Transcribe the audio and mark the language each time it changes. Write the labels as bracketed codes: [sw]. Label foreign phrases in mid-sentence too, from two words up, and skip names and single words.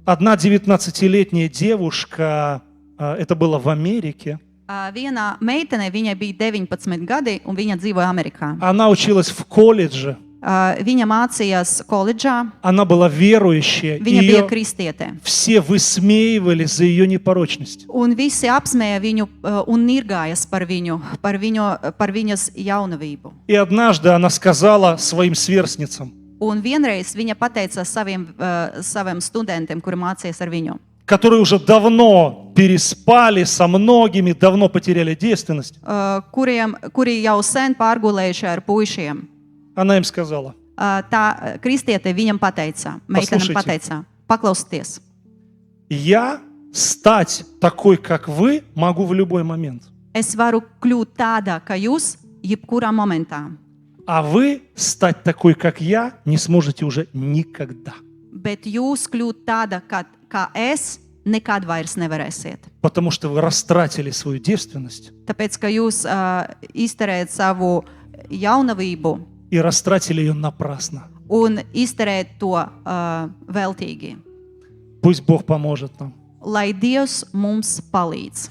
[ru] Одна 19-летняя девушка, это было в Америке, [lv] Viena meitene, viņai bija 19 gadi, un viņa dzīvoja Amerikā. [ru] она училась в колледже, [lv] Viņa mācījās koledžā, [ru] она была верующая, [lv] viņa [ru] и [lv] bija [ru] ее [lv] kristiete. [ru] все высмеивали за ее непорочность. [lv] Un visi apsmēja viņu un nirgājas par viņas jaunavību. [ru] И однажды она сказала своим сверстницам, [lv] Un vienreiz viņa pateica saviem studentiem, kuri mācījās ar viņu, [ru] которые уже давно переспали со многими, давно потеряли девственность, [lv] kuri jau sen pārgulējuši ar puišiem. [ru] она им сказала, [lv] Tā kristiete viņam pateica, meitenam pateica, paklausieties. [ru] я стать такой, как вы, могу в любой момент. [lv] Es varu kļūt tāda, kā jūs, jebkurā momentā, [ru] А вы стать такой, как я, не сможете уже никогда. [lv] bet jūs kļūt tāda, kā es, nekad vairs nevarēsiet. [ru] Потому что вы растратили свою девственность [lv] Tāpēc, ka jūs izterējat savu jaunavību [ru] и растратили ее напрасно. [lv] un izterējat to veltīgi. [ru] Пусть Бог поможет нам. [lv] Lai Dievs mums palīdz.